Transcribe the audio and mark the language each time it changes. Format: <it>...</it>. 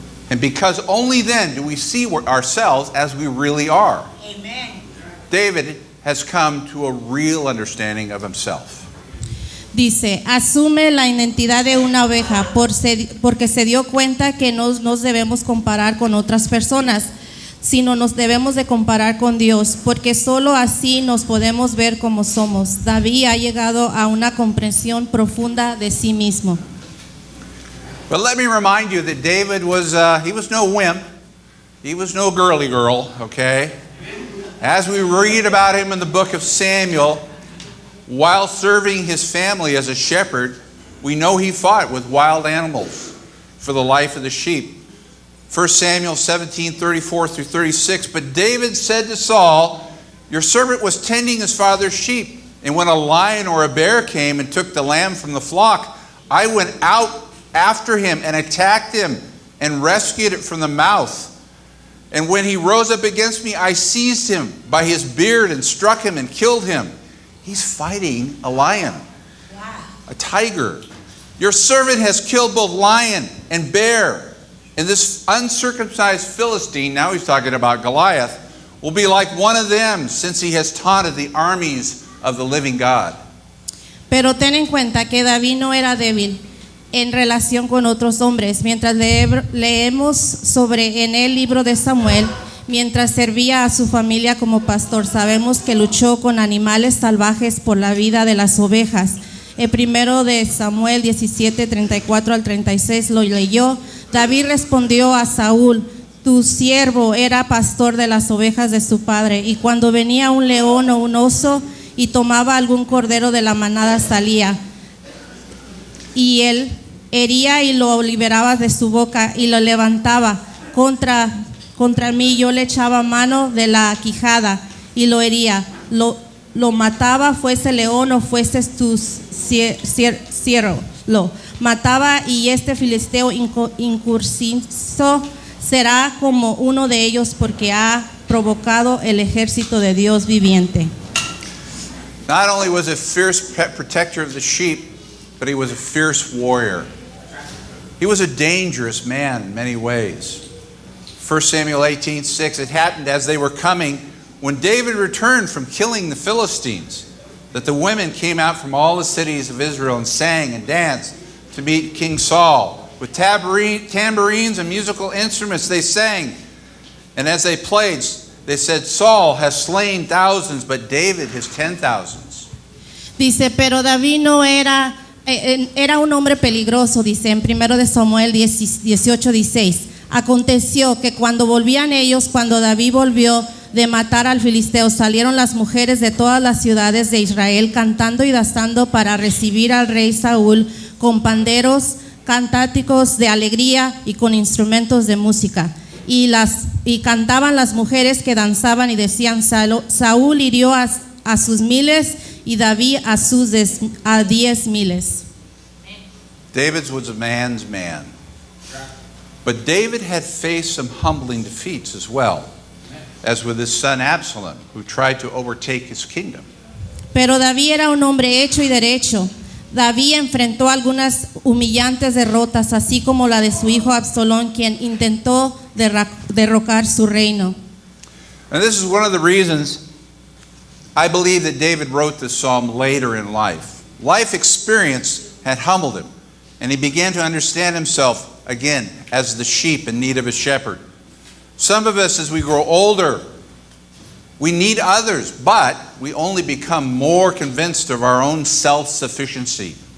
<en>And because only then do we see ourselves as we really are. Amen. David has come to a real understanding of himself.</en> <es>Dice, asume la identidad de una oveja porque se dio cuenta que no nos debemos comparar con otras personas, sino nos debemos de comparar con Dios, porque solo así nos podemos ver como somos. David ha llegado a una comprensión profunda de sí mismo.</es> <en>But let me remind you that David was no wimp. He was no girly girl, okay? As we read about him in the book of Samuel, while serving his family as a shepherd, we know he fought with wild animals for the life of the sheep. 1 Samuel 17:34 through 36, but David said to Saul, your servant was tending his father's sheep, and when a lion or a bear came and took the lamb from the flock, I went out after him and attacked him and rescued it from the mouth. And when he rose up against me, I seized him by his beard and struck him and killed him. He's fighting a lion, a tiger. Your servant has killed both lion and bear. And this uncircumcised Philistine, now he's talking about Goliath, will be like one of them, since he has taunted the armies of the living God.</en> <es>Pero ten en cuenta que David no era débil en relación con otros hombres. Mientras leemos sobre en el libro de Samuel, mientras servía a su familia como pastor, sabemos que luchó con animales salvajes por la vida de las ovejas. El primero de Samuel 17, 34 al 36 lo leyó. David respondió a Saúl: tu siervo era pastor de las ovejas de su padre, y cuando venía un león o un oso y tomaba algún cordero de la manada, salía, y él hería y lo liberaba de su boca y lo levantaba contra mí. Yo le echaba mano de la quijada y lo hería, lo mataba, fuese león o fuese tu siervo, lo mataba, y este filisteo incursivo será como uno de ellos, porque ha provocado el ejército de Dios viviente.</es> <en>Not only was a fierce protector of the sheep, but he was a fierce warrior. He was a dangerous man in many ways. 1 Samuel 18:6, it happened as they were coming, when David returned from killing the Philistines, that the women came out from all the cities of Israel and sang and danced to meet King Saul. With tambourines and musical instruments they sang, and as they played, they said, Saul has slain thousands, but David his 10,000s.</en> <es>Dice, pero David no era un hombre peligroso, dice en 1 de Samuel 18:16. Aconteció que cuando volvían ellos, cuando David volvió de matar al filisteo, salieron las mujeres de todas las ciudades de Israel cantando y danzando para recibir al rey Saúl, con panderos, cánticos de alegría y con instrumentos de música. Y cantaban las mujeres que danzaban y decían: Saúl hirió a sus miles y David a 10,000.</es> <en>David was a man's man. But David had faced some humbling defeats as well, as with his son Absalom, who tried to overtake his kingdom.</en> <es>Pero David era un hombre hecho y derecho. David enfrentó algunas humillantes derrotas, así como la de su hijo Absalón, quien intentó derrocar su reino.</es> <en>And this is one of the reasons I believe that David wrote this psalm later in life. Life experience had humbled him, and he began to understand himself again as the sheep in need of a shepherd. Some of us, as we grow older, we need others, but we only become more convinced of our own self-sufficiency.</en>